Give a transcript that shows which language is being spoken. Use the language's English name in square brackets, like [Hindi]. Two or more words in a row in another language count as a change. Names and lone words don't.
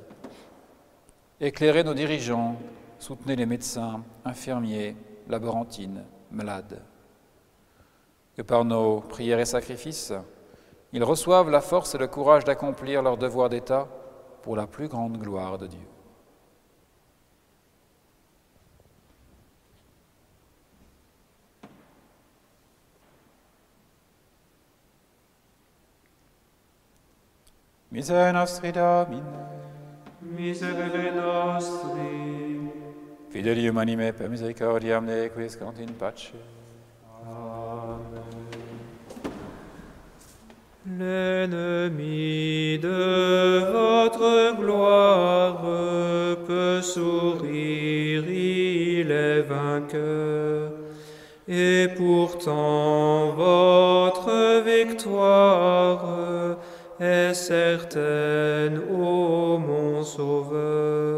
[French] Éclairez nos dirigeants, soutenez les médecins, infirmiers, laborantines, malades. Que par nos prières et sacrifices, ils reçoivent la force et le courage d'accomplir leur devoir d'État pour la plus grande gloire de Dieu. [Latin] Misere nostri Domine. Miserere nostri. Fidelium anime per misericordiam ne quiescant in pace. [French] L'ennemi de votre gloire peut sourire, il est vainqueur, et pourtant votre victoire est certaine, ô mon Sauveur.